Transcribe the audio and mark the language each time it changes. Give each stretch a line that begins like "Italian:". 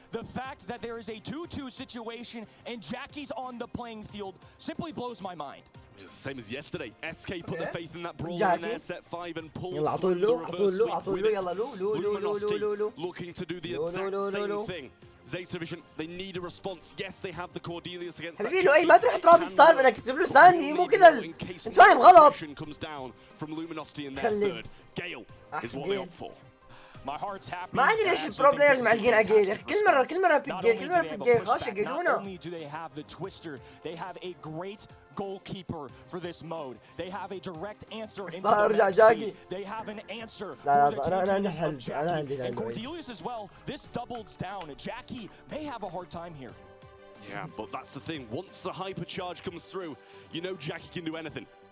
English: The fact that there is a 2-2 situation and Jackie's on the playing field simply blows my mind. Same as yesterday. SK put their faith in that brawler in their set 5 and pulled through the reverse sweep with it. Luminosity looking to do the exact same thing. Zeta Vision, they need a response. Yes, they have the Cordelius against that.
Arabic: حبيبي لؤي ما تروح تراضي ستار بدك تكتب له ساندي مو كذا. انت فاهم غلط.
English: comes down from Luminosity in their third. Gale is what they opt for. My heart's happy.
Arabic: ما ادري ليش البرو بلايرز معلقين على جيل. كل مرة بيك جيل، كل مرة بيك جيل، خلاص يقعدونا.
English: Not only do they have the twister, they have a great goalkeeper for this mode. They have a direct answer into the speed. They have an answer for the tankiness of Jackie. And Cordelius as well. This doubles down. Jackie, they have a hard time here. Yeah, but that's the thing. Once the hypercharge comes through, you know Jackie can do anything.